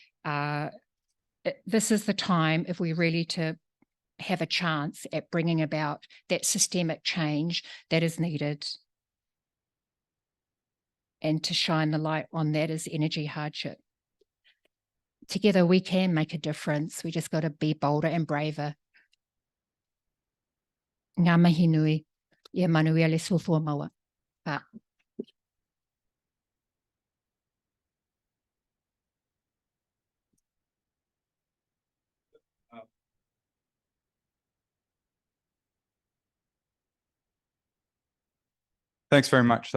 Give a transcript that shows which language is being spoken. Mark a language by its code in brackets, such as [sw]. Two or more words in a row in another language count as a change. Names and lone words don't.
[en] This is the time, if we really to have a chance at bringing about that systemic change that is needed. And to shine the light on that is energy hardship. Together we can make a difference. We just got to be bolder and braver. [mi] Ngā mihi nui, [sm] ia manuia le sofua maua. [en] Thanks very much.